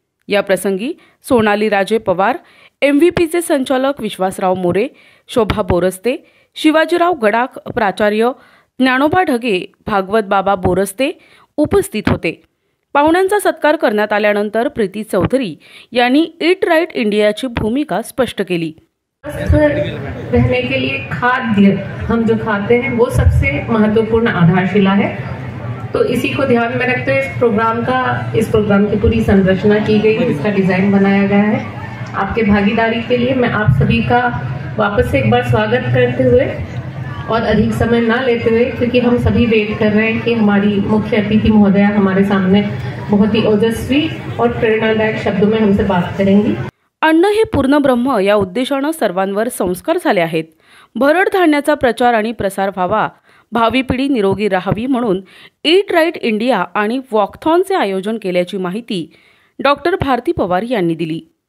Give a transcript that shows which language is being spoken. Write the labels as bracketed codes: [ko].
[mr] या प्रसंगी सोनाली राजे पवार, MVP संचालक विश्वासराव मोरे, शोभा बोरस्ते, शिवाजीराव गडाख, प्राचार्य ज्ञानोबा ढगे, भागवत बाबा बोरस्ते उपस्थित होते। पाहुण्यांचा सत्कार करण्यात आल्यानंतर प्रीती चौधरी यांनी ईट राइट इंडियाची भूमिका स्पष्ट केली। [hi] रहने के लिए खाद्य हम जो खाते हैं वो सबसे महत्वपूर्ण आधारशिला है। तो इसी को ध्यान में रखते हुए इस प्रोग्राम की पूरी संरचना की गई है, इसका डिजाइन बनाया गया है। आपके भागीदारी के लिए मैं आप सभी का वापस से एक बार स्वागत करते हुए और अधिक समय ना लेते हुए, क्योंकि हम सभी वेट कर रहे हैं कि हमारी मुख्य अतिथि महोदया हमारे सामने बहुत ही ओजस्वी और प्रेरणादायक शब्दों में हमसे बात करेंगी। [mr] अन्न हे पूर्ण ब्रह्म या उद्देशाने सर्वांवर संस्कार झाले आहेत। भरड धान्याचा प्रचार आणि प्रसार व्हावा, भावी पिढी निरोगी राहावी म्हणून ईट राइट इंडिया आणि वॉकथॉनचे आयोजन केल्याची माहिती डॉक्टर भारती पवार यांनी दिली।